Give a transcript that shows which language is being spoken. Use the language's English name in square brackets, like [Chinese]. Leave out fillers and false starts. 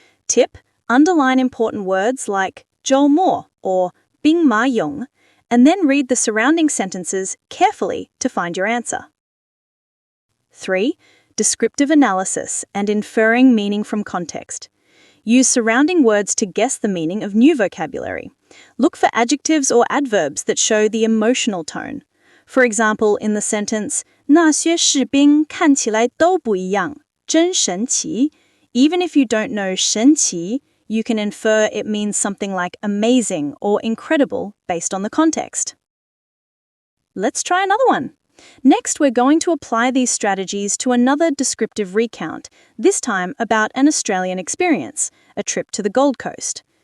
[English] Tip: underline important words like 周末 or 兵马俑, and then read the surrounding sentences carefully to find your answer. 3. Descriptive analysis and inferring meaning from context. Use surrounding words to guess the meaning of new vocabulary. Look for adjectives or adverbs that show the emotional tone. For example, in the sentence, [Chinese] 那些士兵看起来都不一样，真神奇. [English] Even if you don't know 神奇, you can infer it means something like amazing or incredible based on the context. Let's try another one. Next, we're going to apply these strategies to another descriptive recount, this time about an Australian experience, a trip to the Gold Coast.